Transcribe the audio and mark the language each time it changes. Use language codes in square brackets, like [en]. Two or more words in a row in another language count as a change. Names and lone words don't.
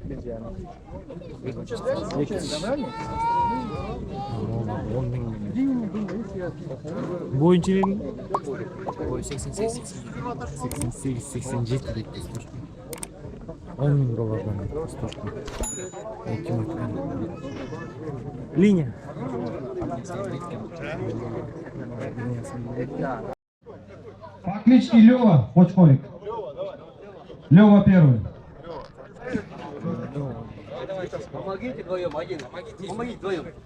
[ky] Эки тиш. 10 миңден. Боюнча эмне? Бою 88. 88-87 дейт достор. 10 миң доллардан достор. Линия. [ru] По кличке Лёва, Почколик. Лёва первый. Помогите вдвоем, помогите вдвоем.